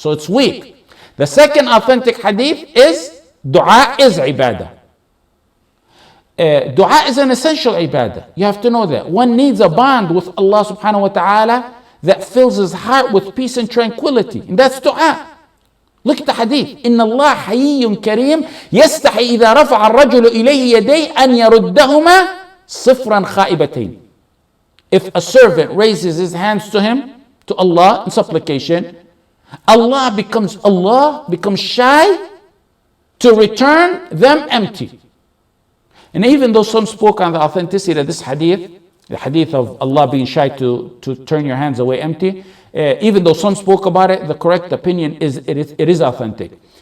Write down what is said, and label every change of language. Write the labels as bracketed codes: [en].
[en] So it's weak. The second authentic hadith is dua is ibadah. Dua is an essential ibadah. You have to know that. One needs a bond with Allah subhanahu wa ta'ala that fills his heart with peace and tranquility. And that's dua. Look at the hadith. [ar] إن الله حيي كريم يستحي إذا رفع الرجل إليه يديه أن يردهما صفرا خائبتين. [en] If a servant raises his hands to him, to Allah in supplication, Allah becomes shy to return them empty. And even though some spoke on the authenticity of this hadith, the hadith of Allah being shy to turn your hands away empty, even though some spoke about it, the correct opinion is it is authentic.